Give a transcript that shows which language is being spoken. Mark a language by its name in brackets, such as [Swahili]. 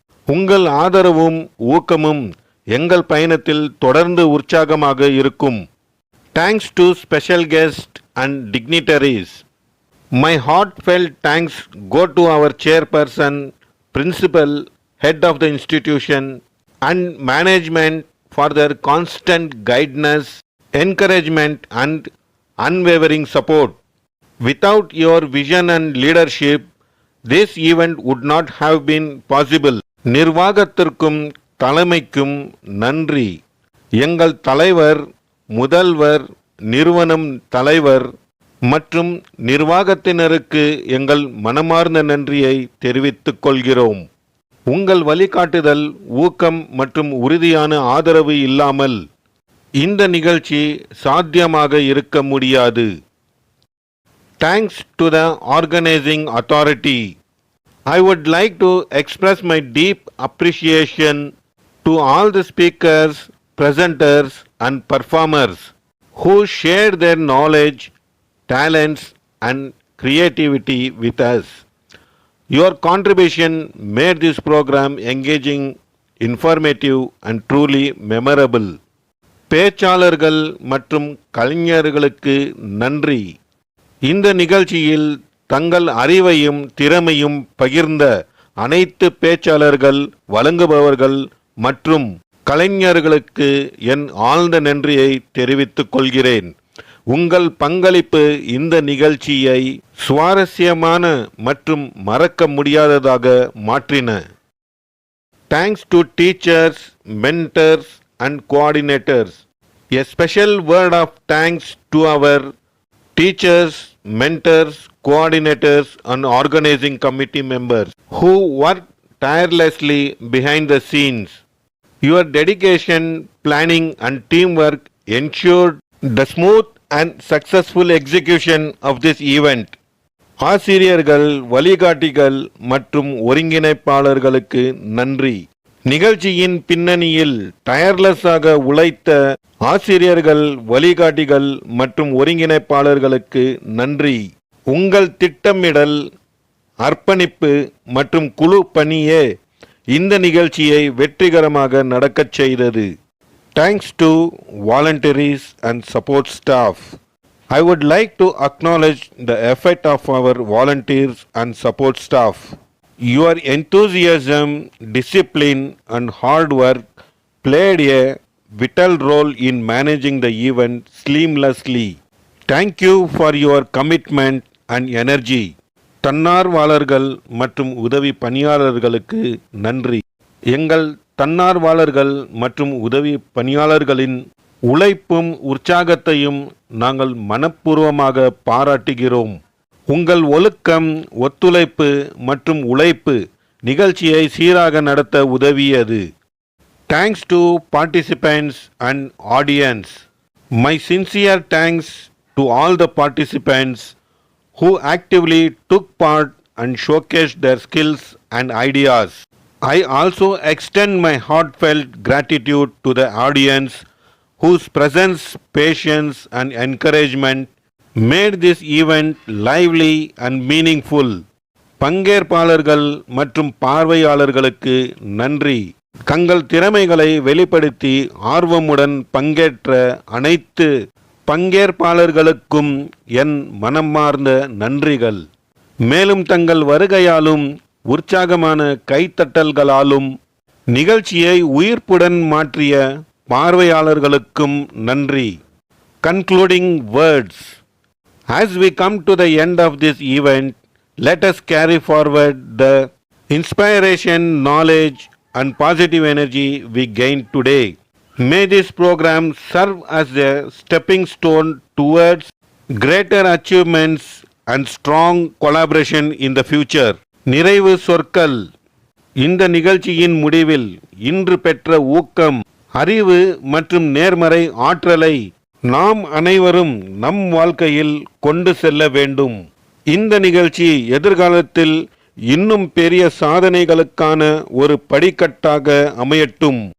[Tamil] உங்கள் ஆதரவும் ஊக்கமும் எங்கள் பயணத்தில் தொடர்ந்து உற்சாகமாக இருக்கும். [English] Thanks to special guests and dignitaries. My heartfelt thanks go to our chairperson, principal, head of the institution, and management for their constant guidance, encouragement, and unwavering support. Without your vision and leadership, this event would not have been possible. [Tamil] நிர்வாகத்திற்கும் தலைமைக்கும் நன்றி. எங்கள் தலைவர், முதல்வர், நிறுவனம் தலைவர் மற்றும் நிர்வாகத்தினருக்கு எங்கள் மனமார்ந்த நன்றியை தெரிவித்துக் கொள்கிறோம். உங்கள் வழிகாட்டுதல், ஊக்கம் மற்றும் உறுதியான ஆதரவு இல்லாமல் இந்த நிகழ்ச்சி சாத்தியமாக இருக்க முடியாது. [English] Thanks to the organizing authority. I would like to express my deep appreciation to all the speakers, presenters and performers who shared their knowledge, talents and creativity with us. Your contribution made this program engaging, informative and truly memorable. [Tamil] பேச்சாளர்கள் மற்றும் கலைஞர்களுக்கு நன்றி. இந்த நிகழ்ச்சியில் தங்கள் அறிவையும் திறமையும் பகிர்ந்த அனைத்து பேச்சாளர்கள், வழங்குபவர்கள் மற்றும் கலைஞர்களுக்கு என் ஆழ்ந்த நன்றியை தெரிவித்துக் கொள்கிறேன். உங்கள் பங்களிப்பு இந்த நிகழ்ச்சியை சுவாரஸ்யமான மற்றும் மறக்க முடியாததாக மாற்றின. [English] Thanks to teachers, mentors and coordinators. A special word of thanks to our teachers, mentors, coordinators and organizing committee members who worked tirelessly behind the scenes. Your dedication, planning and teamwork ensured the smooth and successful execution of this event. [Tamil] ஆசிரியர்கள், வழிகாட்டிகள் மற்றும் ஒருங்கிணைப்பாளர்களுக்கு நன்றி. நிகழ்ச்சியின் பின்னணியில் டயர்லெஸ்ஸாக உழைத்த ஆசிரியர்கள், வழிகாட்டிகள் மற்றும் ஒருங்கிணைப்பாளர்களுக்கு நன்றி. உங்கள் திட்டமிடல், அர்ப்பணிப்பு மற்றும் குழு பணியே இந்த நிகழ்ச்சியை வெற்றிகரமாக நடக்கச் செய்தது. [English] Thanks to volunteers and support staff. I would like to acknowledge the effort of our volunteers and support staff. Your enthusiasm, discipline and hard work played a vital role in managing the event seamlessly. Thank you for your commitment and energy. [Tamil] தன்னார்வலர்கள் மற்றும் உதவி பணியாளர்களுக்கு நன்றி. எங்கள் தன்னார்வலர்கள் மற்றும் உதவி பணியாளர்களின் உழைப்பும் உற்சாகத்தையும் நாங்கள் மனப்பூர்வமாக பாராட்டுகிறோம். உங்கள் ஒழுக்கம், ஒத்துழைப்பு மற்றும் உழைப்பு நிகழ்ச்சியை சீராக நடத்த உதவியது. [English] Thanks to participants and audience. My sincere thanks to all the participants who actively took part and showcased their skills and ideas. I also extend my heartfelt gratitude to the audience whose presence, patience and encouragement made this event lively and meaningful. [Tamil] பங்கேற்பாளர்கள் மற்றும் பார்வையாளர்களுக்கு நன்றி. தங்கள் திறமைகளை வெளிப்படுத்தி ஆர்வமுடன் பங்கேற்ற அனைத்து பங்கேற்பாளர்களுக்கும் என் மனமார்ந்த நன்றிகள். மேலும் தங்கள் வருகையாலும் உற்சாகமான கைத்தட்டல்களாலும் நிகழ்ச்சியை உயிர்ப்புடன் மாற்றிய பார்வையாளர்களுக்கும் நன்றி. [English] Concluding words. As we come to the end of this event, let us carry forward the inspiration, knowledge and positive energy we gained today. May this program serve as a stepping stone towards greater achievements and strong collaboration in the future. [Tamil] நிறைவு சொற்கள். இந்த நிகழ்ச்சியின் முடிவில் இன்று பெற்ற ஊக்கம், அறிவு மற்றும் நேர்மறை ஆற்றலை நாம் அனைவரும் நம் வாழ்க்கையில் கொண்டு செல்ல வேண்டும். இந்த நிகழ்ச்சி எதிர்காலத்தில் இன்னும் பெரிய சாதனைகளுக்கான ஒரு படிக்கட்டாக அமையட்டும்.